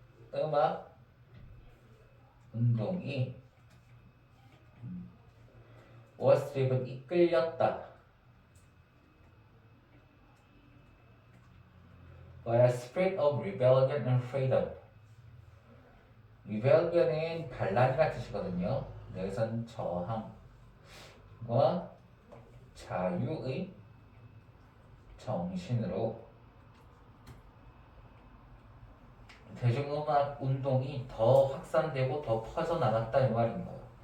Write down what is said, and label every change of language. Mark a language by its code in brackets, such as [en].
[ko] 대중음악 운동이 [en] was driven, [ko] 이끌렸다. [en] by a spirit of rebellion and freedom. [ko] rebellion은 반란이라는 뜻이거든요. 여기서는 저항과 자유의 정신으로 대중음악 운동이 더 확산되고 더 퍼져나갔다 이 말인 거예요.